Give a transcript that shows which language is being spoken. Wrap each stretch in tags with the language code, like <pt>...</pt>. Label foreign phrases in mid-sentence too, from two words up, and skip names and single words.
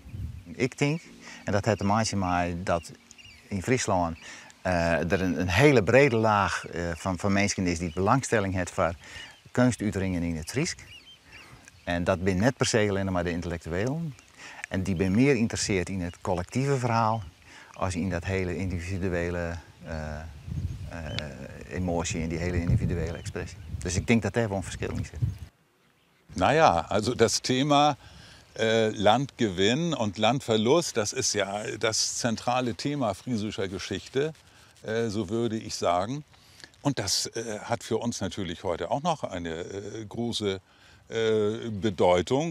<nl>Ik denk, en dat heeft te maken met dat in Friesland er een hele brede laag van mensen is die belangstelling heeft voor kunstuitingen in het Fries. En dat ben net per se alleen maar de intellectuelen. En die ben meer geïnteresseerd in het collectieve verhaal als in dat hele individuele emotie en die hele individuele expressie. Dus ik denk dat daar wel een verschil in zit.</nl> <de>Naja, also das Thema Landgewinn und Landverlust, das ist ja das zentrale Thema friesischer Geschichte, so würde ich sagen. Und das hat für uns natürlich heute auch noch eine große Bedeutung.</de>